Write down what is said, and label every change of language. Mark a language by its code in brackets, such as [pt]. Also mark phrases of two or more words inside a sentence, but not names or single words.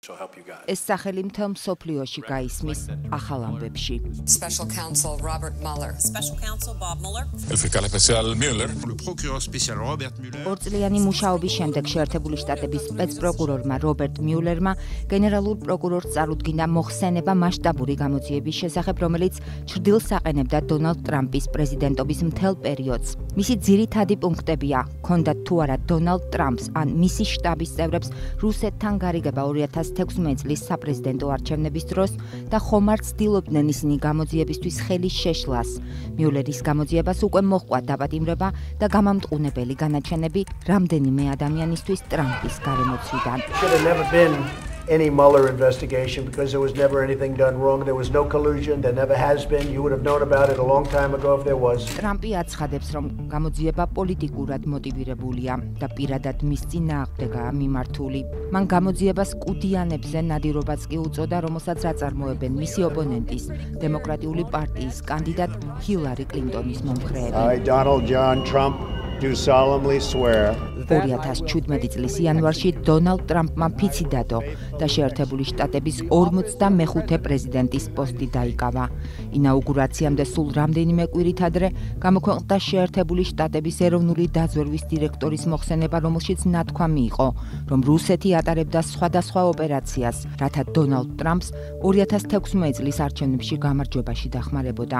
[ka] ეს სახელი მთელ მსოფლიოში გაისმის ახალ ამბებში. [en] Special Counsel Robert Mueller. Special Counsel Bob Mueller. [es] El fiscal especial Mueller. [fr] Le procureur spécial Robert Mueller. [ka] ორწლიანი მუშაობის შემდეგ შეერთებული შტატების სპეცპროკურორმა რობერტ მიულერმა გენერალურ პროკურორს წარუდგინა მოხსენება მასშტაბური გამოძიების შესახებ, რომელიც ჩრდილს აყენებდა დონალდ ტრამპის პრეზიდენტობის მთელ პერიოდს. მისი ძირითადი პუნქტებია: ჰქონდათ თუ არა დონალდ ტრამპს ან მისი შტაბის წევრებს რუსეთთან გარიგება 2016 წლის საპრეზიდენტო არჩევნების დროს და ხომარ ცდილობდნენ ისინი გამოძიებისთვის ხელის შეშლას. მიულერის გამოძიებას უკვე მოჰყვა დაპატიმრება და გამამტყუნებელი განაჩენები რამდენიმე ადამიანისთვის ტრამპის გარემოცვიდან. [en] Any Mueller investigation because there was never anything done wrong. There was no collusion. There never has been. You would have known about it a long time ago if there was. [ka] ტრამპი აცხადებს, რომ გამოძიება პოლიტიკურად მოტივირებულია და პირადად მის წინააღმდეგაა მიმართული. მან გამოძიებას კუდიანებზე ნადირობაც კი უწოდა, რომელსაც აწარმოებენ მისი ოპონენტის, დემოკრატიული პარტიის კანდიდატ ჰილარი კლინტონის მომხრეები. [en] I, Donald John Trump, do solemnly swear [ka] 2017 წლის იანვარში დონალდ ტრამპმა ფიცი დადო და შეერთებული შტატების 45 პრეზიდენტის პოსტი დაიკავა. ინაუგურაციამდე სულ რამდენიმე კვირით ადრე გამოქვეყნდა შეერთებული შტატების ეროვნული დაზვერვის დირექტორის მოხსენება, რომელშიც ნათქვამი იყო, რომ რუსეთი ატარებდა სხვადასხვა ოპერაციას, რათა დონალდ ტრამპს 2016 წლის არჩევნებში გამარჯვებაში დახმარებოდა.